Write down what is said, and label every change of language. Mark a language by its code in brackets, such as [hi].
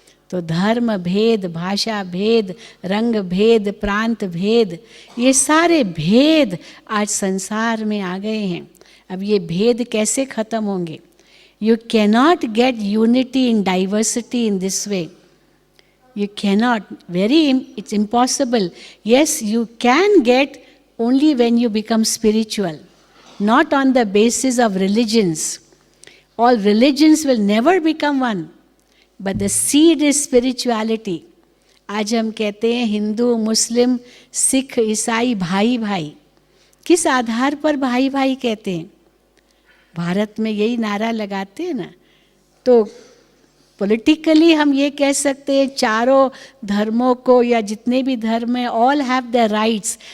[hi] तो धर्म भेद, भाषा भेद, रंग भेद, प्रांत भेद, ये सारे भेद आज संसार में आ गए हैं। अब ये भेद कैसे ख़त्म होंगे। [en] You cannot get unity in diversity in this way, you cannot, it's impossible. Yes, you can get only when you become spiritual, not on the basis of religions. All religions will never become one, but the seed is spirituality. [hi] आज हम कहते हैं हिंदू, मुस्लिम, सिख, ईसाई भाई भाई। किस आधार पर भाई भाई कहते हैं? भारत में यही नारा लगाते हैं ना। तो पॉलिटिकली हम ये कह सकते हैं चारों धर्मों को, या जितने भी धर्म हैं, [en] All have the rights.